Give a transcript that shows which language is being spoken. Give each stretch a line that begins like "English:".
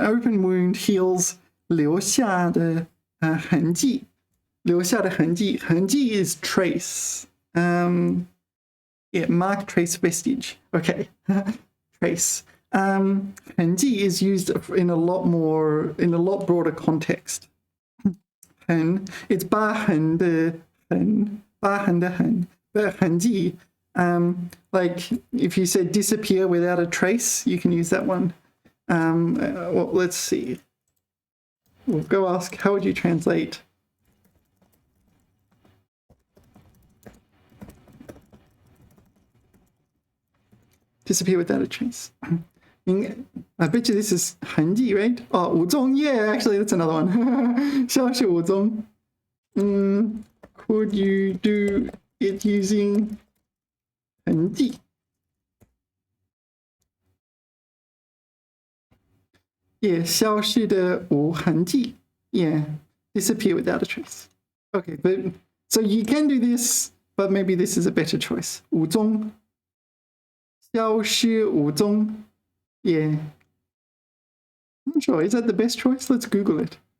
English: Open wound heals
Chinese: 留下的痕迹. 留下的痕迹.
English: 痕迹 is trace. Yeah, mark, trace, vestige. Okay. Trace. 痕迹 is used in a lot broader context.
Chinese: 痕,
English: it's
Chinese: 疤痕的痕, 疤痕的痕.
English: But 痕迹, like if you said disappear without a trace, you can use that one. Well, let's see. We'll go ask, how would you translate? Disappear without a trace. I bet you this is 痕迹, right? Oh, 无踪. Yeah, actually, that's another one.
Chinese: 消失无踪.
English: Could you do it using 痕迹?
Chinese: Yeah, 消失的无痕迹.
English: Yeah, disappear without a trace. Okay, but so you can do this, but maybe this is a better choice.
Chinese: 无踪.消失无踪.Yeah.
English: I'm not sure. Is that the best choice? Let's Google it.